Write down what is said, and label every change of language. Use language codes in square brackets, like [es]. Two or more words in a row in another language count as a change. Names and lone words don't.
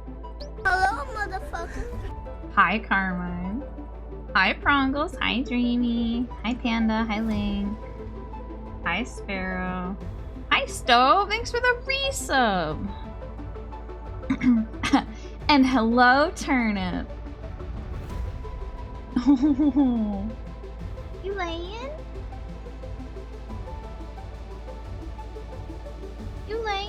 [en] Hello, motherfucker. Hi Carmine. Hi Prongles. Hi Dreamy. Hi Panda. Hi Link. Hi Sparrow. Hi Stove. Thanks for the resub. And hello Turnip. You laying? You laying?